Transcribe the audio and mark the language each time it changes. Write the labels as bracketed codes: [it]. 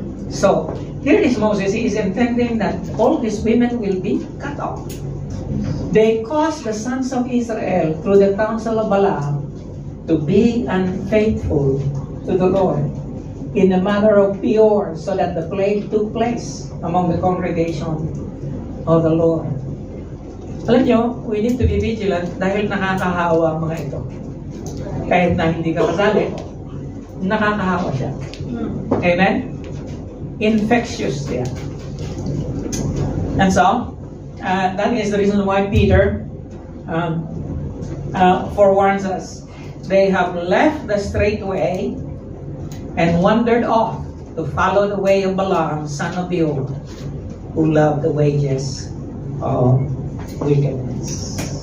[en] So, here is Moses. He is intending that all these women will be cut off. They caused the sons of Israel through the counsel of Balaam to be unfaithful to the Lord in the matter of Peor, so that the plague took place among the congregation of the Lord. [tl] Alam nyo, [en] we need to be vigilant [tl] dahil nakakahawa ang mga ito. Kahit na hindi ka kasali, nakakahawa siya. Amen? Infectious siya. [en] And so, that is the reason why Peter forewarns us. They have left the straight way and wandered off to follow the way of Balaam, son of Beor, who loved the wages of wickedness.